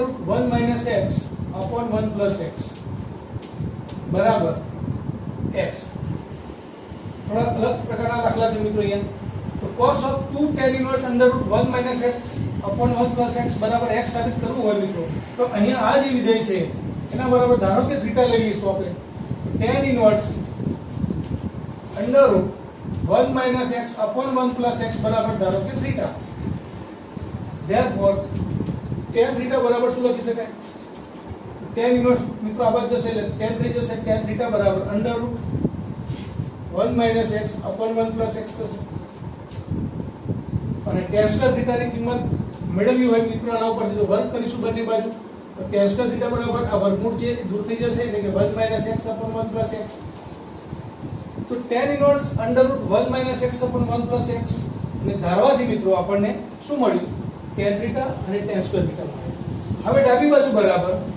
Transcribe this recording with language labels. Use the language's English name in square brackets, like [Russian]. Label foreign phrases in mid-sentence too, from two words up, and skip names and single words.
[English] 1 minus x upon 1 plus x [Gujarati] બરાબર x થોડા અલગ પ્રકારના દાખલા છે મિત્રો અહીંયા તો [English] cos of 2 tan inverse under 1 minus x upon 1 plus x [Gujarati] બરાબર x સાબિત કરવું હોય મિત્રો તો અહીંયા આ જે વિધેય છે એના બરાબર ધારો કે થીટા લઈ લઈશું આપણે [English] tan inverse under 1 minus x upon 1 plus x [Gujarati] બરાબર ધારો કે થીટા [English] therefore tan theta [Gujarati] बराबर શું લખી શકાય [English] tan inverse [Gujarati] મિત્રો આ બાજુ જશે એટલે tan થઈ જશે [English] tan theta [Gujarati] બરાબર [English] under root 1 minus x upon 1 plus x [Gujarati] થશે અને [English] tan square theta [Gujarati] ની કિંમત મેળવવી હોય મિત્રો આના ઉપરથી તો વર્ગ કરીશું બંને બાજુ તો [English] tan square theta [Gujarati] બરાબર આ વર્ગમૂળ જે દૂર થઈ જશે એટલે કે [English] 1 minus x upon 1 plus x [Gujarati] તો [English] tan inverse under root 1 minus x upon 1 plus x [Gujarati] ને ધારવાથી મિત્રો આપણને શું મળ્યું [English] tan theta [Gujarati] અને [English] tan square theta [Gujarati] મળ્યું હવે ડાબી બાજુ બરાબર